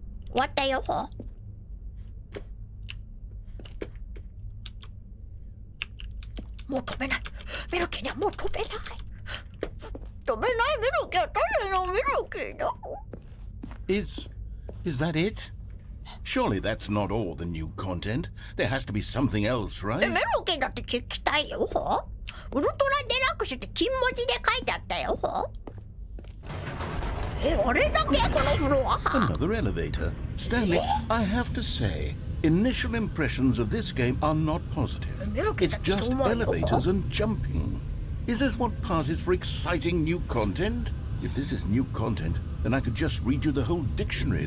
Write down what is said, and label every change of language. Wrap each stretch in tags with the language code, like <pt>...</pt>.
<ja>終わったよ。もう飛べない。メロキにはもう飛べない。飛べないメロキは誰のメロキだ。</ja> <en>Is that it? Surely that's not all the new content. There has to be something else, right?</en> <ja>メロキだって聞きたいよ。ウルトラデラックスって金文字で書いてあったよ。あれだけこのフロア。</ja> <en>Another elevator. Stanley, I have to say, initial impressions of this game are not positive. It's just elevators and jumping. Is this what passes for exciting new content? If this is new content, then I could just read you the whole dictionary.</en>